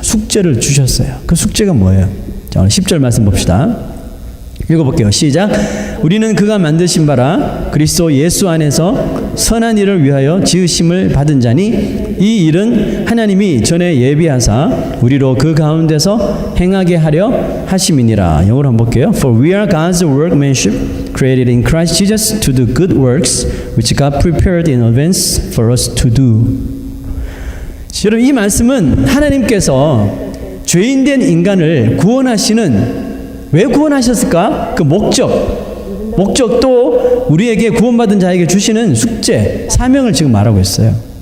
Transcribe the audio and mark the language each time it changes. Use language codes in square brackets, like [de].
[ko] 숙제를 주셨어요. 그 숙제가 뭐예요? 자, 오늘 10절 말씀 봅시다. 읽어볼게요. 시작. 우리는 그가 만드신 바라 그리스도 예수 안에서 선한 일을 위하여 지으심을 받은 자니 이 일은 하나님이 전에 예비하사 우리로 그 가운데서 행하게 하려 하심이니라. 영어로 한번 볼게요. [en] For we are God's workmanship created in Christ Jesus to do good works which God prepared in advance for us to do. [ko] 여러분, 이 말씀은 하나님께서 죄인된 인간을 구원하시는, 왜 구원하셨을까? 그 목적도 우리에게 구원받은 자에게 주시는 숙제, 사명을 지금 말하고 있어요.